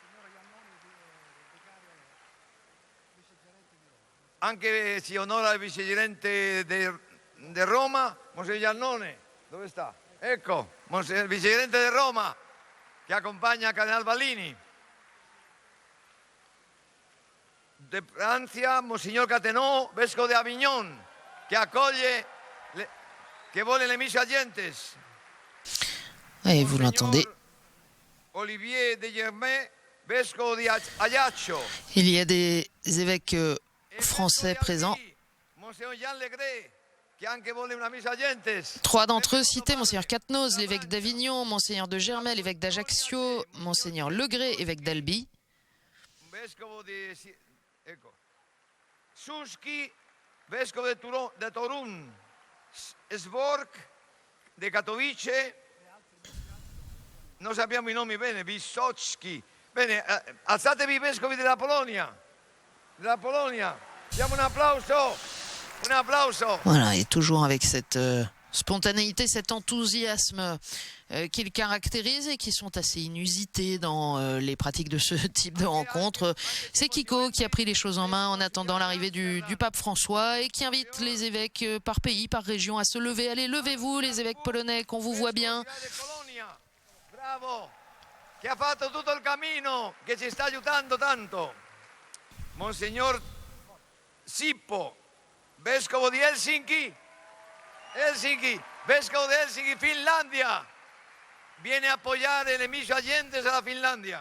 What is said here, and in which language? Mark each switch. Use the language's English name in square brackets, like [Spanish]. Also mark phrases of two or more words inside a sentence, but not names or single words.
[Italian] Anche si onora il vicegerente di Roma, Monsignor Giannone. Dove sta? Ecco, il vicegerente di Roma, che accompagna Cardinal Ballini. De Francia, Monsignor Catenot, vescovo di Avignon, che accoglie, che vuole le mise agentes. [French] Et vous l'entendez. [Italian] Olivier de Germain, vescovo di Ajaccio. [French] Il y a des évêques français présents. Trois d'entre eux cités, Monseigneur Catnos, l'évêque d'Avignon, Monseigneur de Germay, l'évêque d'Ajaccio, Monseigneur Legré, évêque d'Albi. [Italian] Suski, vescovo de Torun, Svork, de Katowice, non sappiamo i nomi bene, Wysocki. Bene, alzatevi i vescovi della Polonia. Diamo un applauso. [French] Voilà, et toujours avec cette spontanéité, cet enthousiasme qui le caractérise et qui sont assez inusités dans les pratiques de ce type de rencontre. C'est Kiko qui a pris les choses en main en attendant l'arrivée du pape François et qui invite les évêques par pays, par région à se lever. Allez, levez-vous les évêques polonais, qu'on vous voit bien. [Italian] Bravo, che ha fatto tutto il cammino, che ci sta aiutando tanto. Monsignor Sippo, vescovo di Helsinki, vescovo di Helsinki, Finlandia, viene a appoggiare le mise agentes alla Finlandia.